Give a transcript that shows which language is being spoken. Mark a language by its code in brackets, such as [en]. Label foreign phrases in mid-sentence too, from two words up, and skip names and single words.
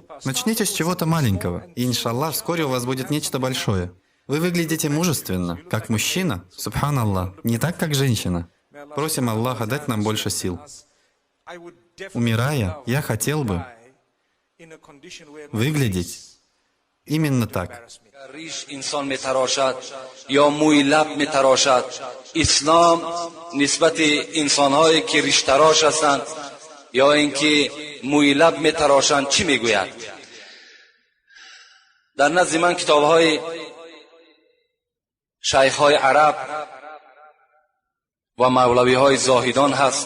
[ru] Начните с чего-то маленького, и, иншаллах, вскоре у вас будет нечто большое. Вы выглядите мужественно, как мужчина, субханаллах, не так, как женщина. Просим Аллаха дать нам больше сил. Умирая, я хотел бы выглядеть Именно так. [fa] ریش انسان میتراشد یا موی لب میتراشد. اسلام نسبت انسانهایی که ریش تراش هستند یا اینکه موی لب میتراشند چی میگوید؟ در نزد من کتابهای شیخهای عرب و مولویهای زاهدان هست.